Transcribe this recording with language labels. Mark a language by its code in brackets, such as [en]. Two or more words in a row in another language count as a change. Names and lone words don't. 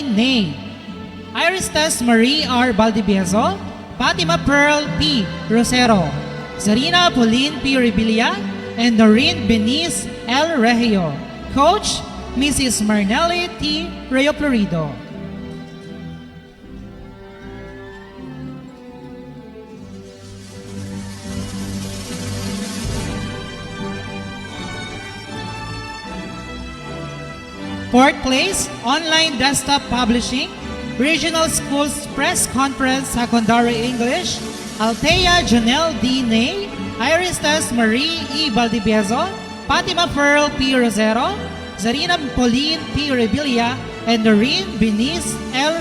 [en] Ney, Iristes Marie R. Valdivieso, Fatima Pearl P. Rosero, Zarina Pauline P. Rebilla, and Noreen Benice L. Regio. Coach, Mrs. Marnelli T. Rayo Florido. Fourth place, Online Desktop Publishing, Regional Schools Press Conference Secondary English, Altea Janelle D. Ney, Iristes Marie E. Valdivieso, Fatima Pearl P. Rosero, Zarina Pauline P. Rebilla, and Noreen Benice L.